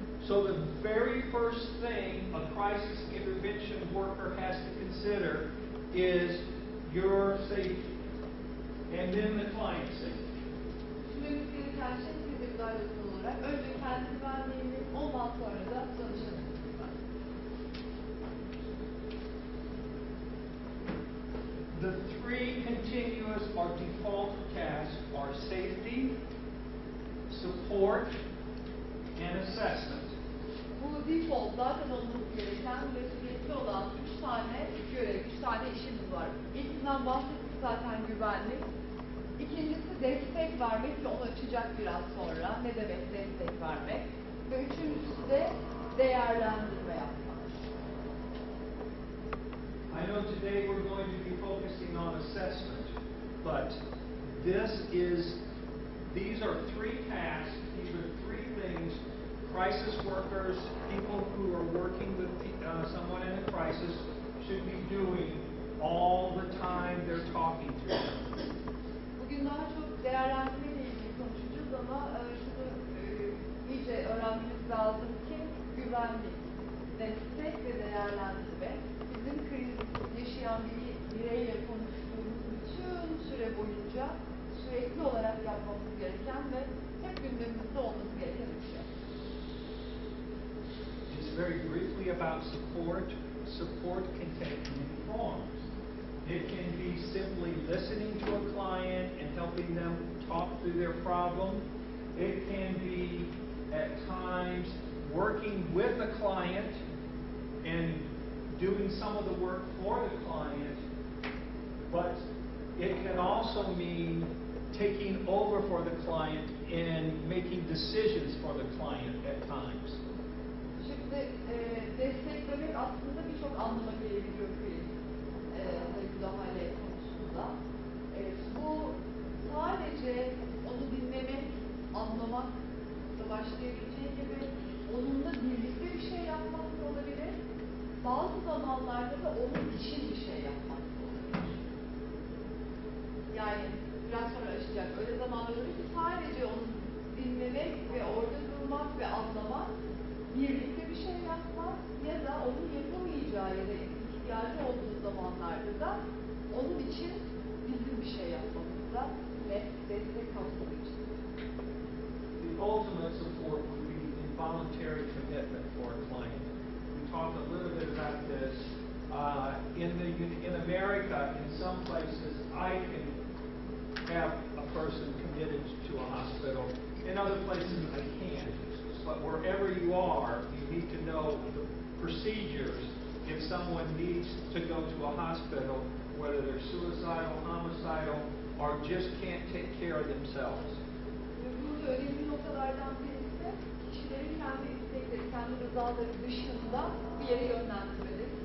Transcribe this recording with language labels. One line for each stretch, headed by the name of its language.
English: So the very first thing a crisis intervention worker has to consider is your safety, and then the client's safety.
Turkish: Düşünmemiz gereken şey siz de müdahale olarak önce kendi güvenliğimiz, ondan sonra da danışanın güvenliği.
English: The three continuous or default tasks are safety, support, and assessment.
Turkish: Bu default zaten olması gereken ve sürekli olan 3 tane görev, 3 tane işimiz var. İlkinden bahsettik zaten güvenlik. İkincisi destek vermek ve onu açacak biraz sonra. Ne demek destek vermek? Ve üçüncüsü de değerlendirme yapmak.
English: I know today we're going to be focusing on assessment, but these are three tasks, these are three things crisis workers, people who are working with someone in a crisis should be doing all the time they're talking to them.
Turkish: Bugün daha çok değerlendirme ile ilgili konuşacağız ama şunu iyice öğrenmemiz lazım ki güvenlik, destek ve değerlendirme bizim kriz yaşayan bir bireyle konuştuğumuz bütün süre boyunca sürekli olarak yapmamız gereken ve hep gündemimizde olması gereken bir şey.
English: Just very briefly about support. Support can take many forms. It can be simply listening to a client and helping them talk through their problem. It can be at times working with a client and doing some of the work for the client, but it can also mean taking over for the client and making decisions for the client at times.
Turkish: Şimdi desteklemek aslında birçok anlama gelebiliyor kriz müdahale konusunda. Bu sadece onu dinlemek, anlamakla başlayabileceği gibi onunla birlikte bir şey yapmak da olabilir. Bazı zamanlarda da onun için bir şey yapmak da olabilir. Yani biraz sonra açacak. Öyle zamanlar olur ki sadece onu dinlemek ve orada durmak ve anlamak, birlikte bir şey yapmak ya da onun yapamayacağı ya da ihtiyacı olduğu zamanlarda da onun için bizim bir şey yapmamızda ve destek kapsamı için.
English: The ultimate support would be involuntary commitment for a client. We talked a little bit about this. In America, in some places, I can have a person committed to a hospital. In other places, I can't. But wherever you are, you need to know the procedures if someone needs to go to a hospital, whether they're suicidal, homicidal, or just can't take care of themselves.
Turkish: Ve burada önemli noktalardan birisi kişilerin kendi istekleri, kendi rızaları dışında bir yere yönlendirmeleri.